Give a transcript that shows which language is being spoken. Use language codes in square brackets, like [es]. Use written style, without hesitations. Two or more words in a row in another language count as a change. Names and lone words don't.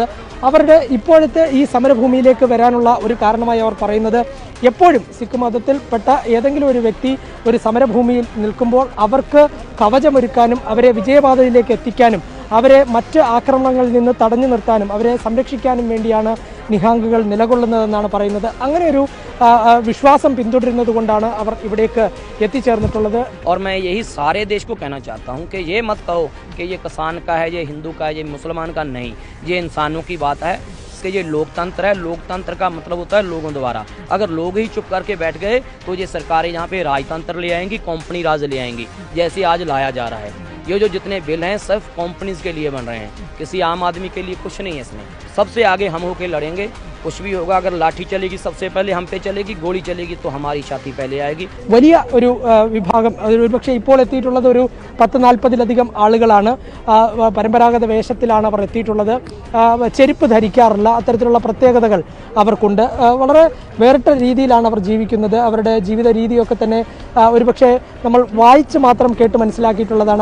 [ml] അവരുടെ ഇപ്പോഴത്തെ ഈ സമരഭൂമിയിലേക്ക് വരാനുള്ള ഒരു കാരണമായി അവർ പറയുന്നത്, എപ്പോഴും സിഖ് മതത്തിൽപ്പെട്ട ഏതെങ്കിലും ഒരു വ്യക്തി ഒരു സമരഭൂമിയിൽ നിൽക്കുമ്പോൾ അവർക്ക് കവചമൊരുക്കാനും അവരെ വിജയപാതയിലേക്ക് എത്തിക്കാനും അവരെ മറ്റ് ആക്രമണങ്ങളിൽ നിന്ന് തടഞ്ഞു നിർത്താനും അവരെ സംരക്ഷിക്കാനും വേണ്ടിയാണ് നിഹാംഗുകൾ നിലകൊള്ളുന്നതെന്നാണ് പറയുന്നത്. അങ്ങനെ ഒരു വിശ്വാസം പിന്തുടരുന്നത് കൊണ്ടാണ് അവർ ഇവിടേക്ക് എത്തിച്ചേർന്നിട്ടുള്ളത്. [hi] और मैं यही सारे देश को कहना चाहता हूँ कि ये मत कहो कि ये किसान का है, ये हिंदू का है, ये मुसलमान का नहीं. ये इंसानों की बात है कि ये लोकतंत्र है. लोकतंत्र का मतलब होता है लोगों द्वारा. अगर लोग ही चुप करके बैठ गए तो ये सरकारें यहाँ पे राजतंत्र ले आएंगी, कंपनी राज ले आएंगी, जैसे आज लाया जा रहा है. ये जो जितने बिल हैं सिर्फ कंपनीज के लिए बन रहे हैं, किसी आम आदमी के लिए कुछ नहीं है इसमें. सबसे आगे हम होके लड़ेंगे. कुछ भी होगा, अगर लाठी चलेगी सबसे पहले हम पे चलेगी, गोली चलेगी तो हमारी छाती पहले आएगी. [ml] വലിയ ഒരു വിഭാഗം, ഒരുപക്ഷെ ഇപ്പോൾ എത്തിയിട്ടുള്ളത് ഒരു 10-40 ആളുകളാണ്. പരമ്പരാഗത വേഷത്തിലാണ് അവർ എത്തിയിട്ടുള്ളത്. ചെരുപ്പ് ധരിക്കാറില്ല. അത്തരത്തിലുള്ള പ്രത്യേകതകൾ അവർക്കുണ്ട്. വളരെ വേറിട്ട രീതിയിലാണ് അവർ ജീവിക്കുന്നത്. അവരുടെ ജീവിത രീതിയൊക്കെ തന്നെ ഒരുപക്ഷെ നമ്മൾ വായിച്ച് മാത്രം കേട്ട് മനസ്സിലാക്കിയിട്ടുള്ളതാണ്.